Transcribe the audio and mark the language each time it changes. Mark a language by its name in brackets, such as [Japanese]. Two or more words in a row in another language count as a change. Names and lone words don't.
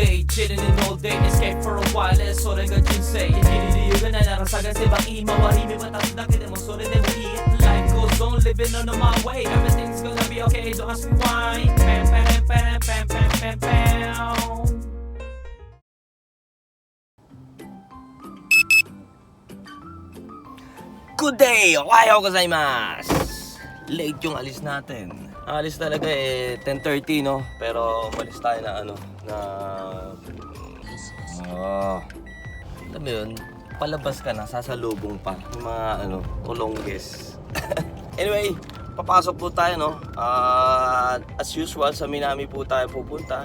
[English] chilling in all day, escape for a while, [Japanese] それが人生生きる理由がないなら探せばいい周り見渡すだけでもそれでもいい [English] Life goes on, living on my way, everything's gonna be okay, don't ask me why. Pam pam pam pam pam pam pam. Good day! [Japanese] おはようございます! [Filipino] Late yung alis natin. Ang alis talaga 10:30 no? Pero umalis tayo na alam mo yun, palabas ka na, sasalubong pa yung mga kulongges. Anyway, papasok po tayo no? As usual sa Minami po tayo pupunta.